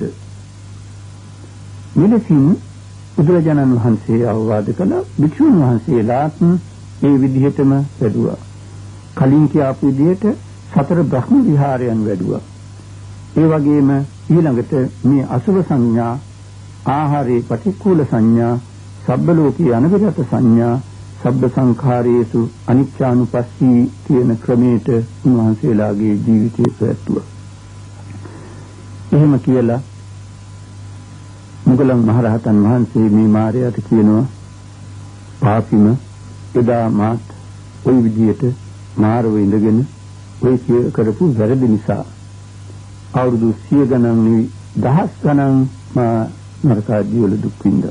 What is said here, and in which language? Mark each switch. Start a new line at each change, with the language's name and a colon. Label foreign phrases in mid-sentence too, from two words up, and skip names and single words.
Sinhala: මෙලෙසින් බුදුරජාණන් වහන්සේ අවවාද කළ භික්ෂුන් වහන්සේලාත් මේ විදිහටම වැඩුවා. කලින් කියපු විදිහට සතර බ්‍රහ්ම විහාරයන් වැඩුවා. ඒ වගේම ඊළඟට මේ
Pali: අසුභ සංඥා, ආහාරේ පටික්කුල සංඥා, සබ්බ ලෝකේ අනවිරත සංඥා, සබ්බ සංඛාරේසු අනිච්චානුපස්සී
Sinhala: කියන ක්‍රමයට උන්වහන්සේලාගේ ජීවිතය පැවැත්වුවා. එහෙම කියලා මුගලන් මහරහතන් වහන්සේ මේ මාර්යාට කියනවා, පාපිම එදා මාත් ওই විදියට මාරව ඉඳගෙන ඔය කරපු වැරදි නිසා අවුරුදු 100 ගණන් නෙවෙයි දහස් ගණන් මා නරකාදී වල දුක් විඳා.